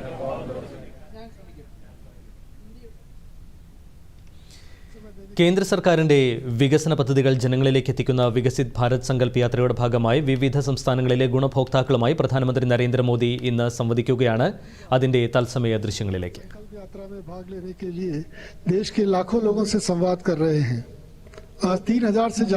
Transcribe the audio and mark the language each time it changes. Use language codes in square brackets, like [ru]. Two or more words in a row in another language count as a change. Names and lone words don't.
[ml] കേന്ദ്ര സർക്കാരിന്റെ വികസന പദ്ധതികൾ ജനങ്ങളിലേക്ക് എത്തിക്കുന്ന വികസിത് ഭാരത് സങ്കല്പ് യാത്രയുടെ ഭാഗമായി വിവിധ സംസ്ഥാനങ്ങളിലെ ഗുണഭോക്താക്കളുമായി പ്രധാനമന്ത്രി നരേന്ദ്രമോദി ഇന്ന് സംവദിക്കുകയാണ്. അതിന്റെ തത്സമയ ദൃശ്യങ്ങളിലേക്ക്. [hi] यात्रा में भाग लेने के लिए देश के लाखों लोगों से संवाद कर रहे हैं. 3000 से ज्यादा